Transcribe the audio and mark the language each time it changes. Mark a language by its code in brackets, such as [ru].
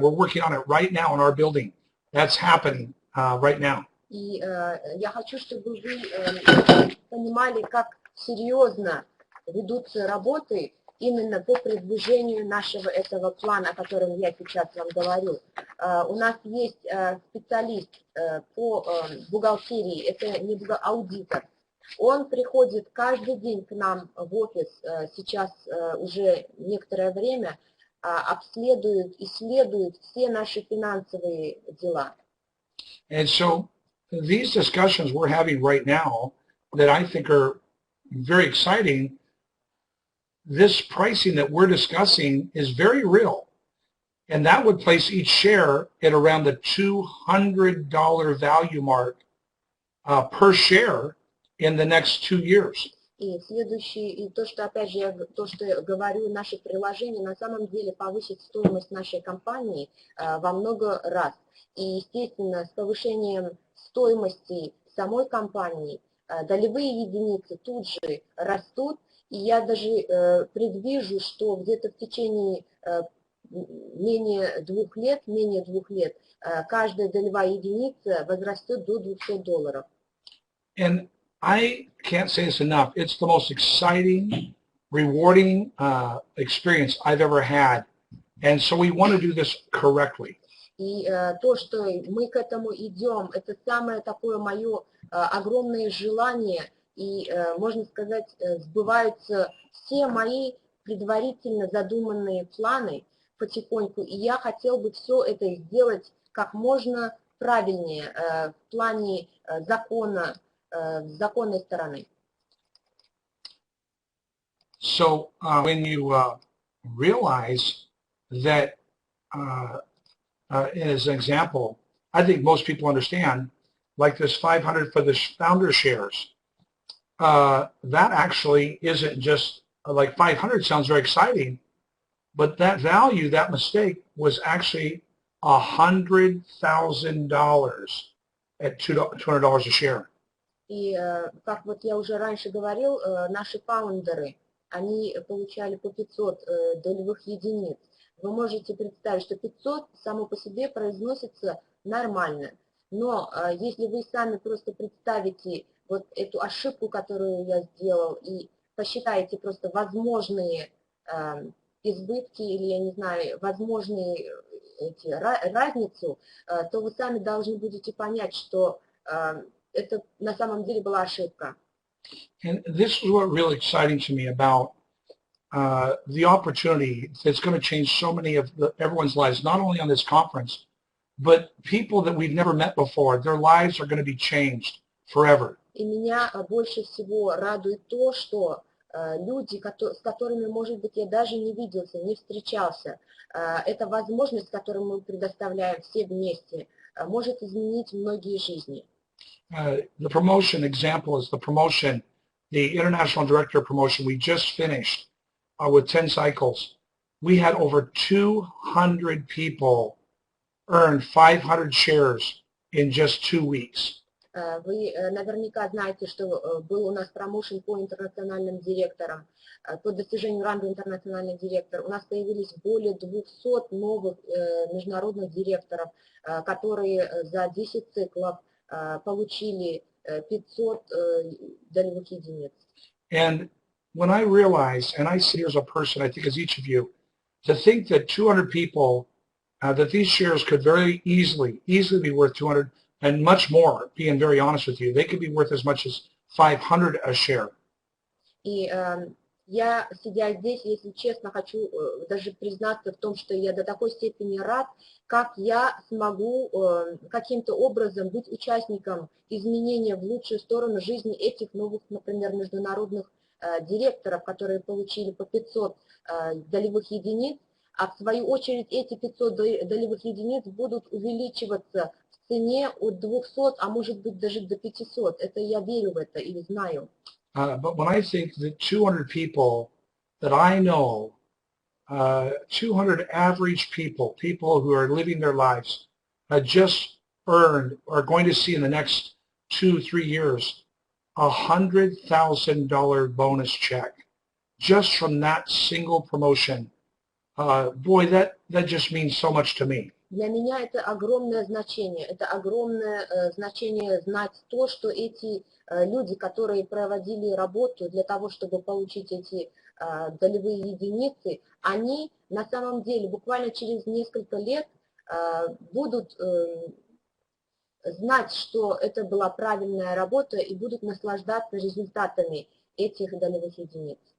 [en] We're working on it right now in our building. That's happening right now. [ru] И я хочу, чтобы вы понимали, как серьезно ведутся работы именно по продвижению нашего этого плана, о котором я сейчас вам говорю. У нас есть специалист по бухгалтерии, это не аудитор. Он приходит каждый день к нам в офис, сейчас уже некоторое время, обследует, исследует все наши финансовые дела. [en] And so these discussions we're having right now that I think are very exciting, this pricing that we're discussing is very real. And that would place each share at around the $200 value mark per share in the next 2 years. [ru] И следующий, и то, что опять же, то, что я говорю, наше приложение на самом деле повысит стоимость нашей компании во много раз. И, естественно, с повышением стоимости самой компании долевые единицы тут же растут. И я даже предвижу, что где-то в течение менее двух лет, каждая долевая единица возрастет до $200. [en] And I can't say this enough. It's the most exciting, rewarding experience I've ever had. And so we want to do this correctly. [ru] И то, что мы к этому идем, это самое такое мое огромное желание. И, можно сказать, сбываются все мои предварительно задуманные планы потихоньку. И я хотел бы все это сделать как можно правильнее в плане закона, с законной стороны. [en] So when you realize that, as an example, I think most people understand, like this 500 for the founder shares, that actually isn't just like 500 sounds very exciting, but that value, that mistake was actually $100,000 at $200 a share. [ru] И, как вот я уже раньше говорил, наши фаундеры, они получали по 500 долевых единиц. Вы можете представить, что 500 само по себе произносится нормально. Но если вы сами просто представите вот эту ошибку, которую я сделал, и посчитаете просто возможные избытки или, я не знаю, возможные разницу, то вы сами должны будете понять, что это на самом деле была ошибка. [en] And this is what really exciting to me about the opportunity that's going to change so many of everyone's lives, not only on this conference, but people that we've never met before. Their lives are going to be changed forever. [ru] И меня больше всего радует то, что люди, с которыми, может быть, я даже не виделся, не встречался, эта возможность, которую мы предоставляем все вместе, может изменить многие жизни. [en] The promotion example is the promotion, the International Director promotion we just finished with 10 cycles. We had over 200 people earn 500 shares in just 2 weeks. [ru] Вы наверняка знаете, что был у нас промоушен по интернациональным директорам, по достижению ранга интернациональный директор. У нас появились более 200 новых международных директоров, которые за 10 циклов получили 500 долевых единиц. [en] And when I realized, and I see as a person, I think as each of you, to think that 200 people, that these shares could very easily be worth 200 and much more, being very honest with you, they could be worth as much as 500 a share. [ru] И я, сидя здесь, если честно, хочу даже признаться в том, что я до такой степени рад, как я смогу каким-то образом быть участником изменения в лучшую сторону жизни этих новых, например, международных директоров, которые получили по 500 долевых единиц, а в свою очередь эти 500 долевых единиц будут увеличиваться в цене от 200, а может быть даже до 500. Это я верю в это или знаю. [en] But when I think that 200 people that I know, 200 average people who are living their lives, just earned, are going to see in the next 2-3 years, $100,000 bonus check just from that single promotion. Boy, that just means so much to me. [ru] Для меня это огромное значение. Это огромное значение знать то, что эти люди, которые проводили работу для того, чтобы получить эти долевые единицы, они на самом деле буквально через несколько лет будут знать, что это была правильная работа и будут наслаждаться результатами этих долевых единиц.